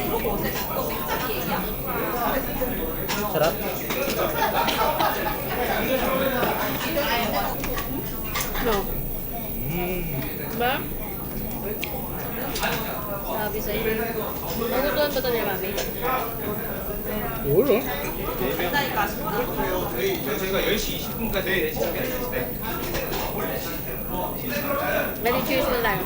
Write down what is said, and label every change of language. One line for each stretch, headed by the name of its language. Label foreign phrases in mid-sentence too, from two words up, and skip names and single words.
Filipino: Sarap? No. Diba? Sabi sa'yo. Magutuhan ba ito niya, mami? Ulo.
Korean: 저희가 10시 20분까지 시작해야 되는데
Filipino: Ready, cheers mo lang.